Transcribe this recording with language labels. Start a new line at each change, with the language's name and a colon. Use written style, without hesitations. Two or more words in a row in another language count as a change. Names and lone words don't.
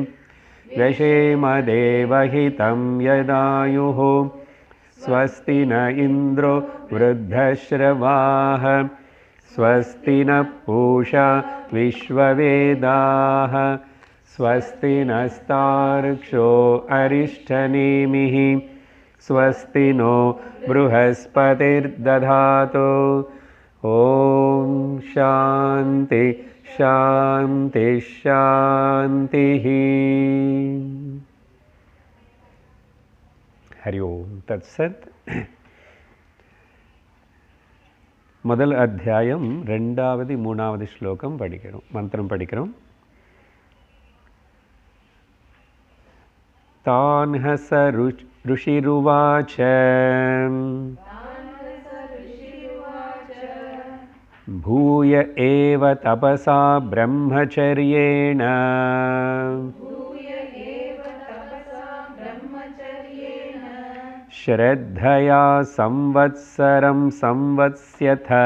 Sanskrit: व्यशेमदेवहितं यदायुः स्वस्ति न इन्द्रो वृद्धश्रवाः स्वस्ति नः पूषा विश्ववेदाः स्वस्ति नस्तार्क्ष्यो अरिष्ठनेमिः स्वस्ति नो बृहस्पतिर्दधातु। ॐ शान्ति शान्ति शान्तिः। हरि ओम तत्सत।
Tamil: முதல் அத்தியாயம் ரெண்டாவது மூணாவது ஸ்லோகம் படிக்கிறோம், மந்திரம் படிக்கிறோம்.
Sanskrit: तान् ह स ऋषिरुवाच भूय एव तपसा ब्रह्मचर्येण श्रद्धया संवत्सरं संवत्स्यथ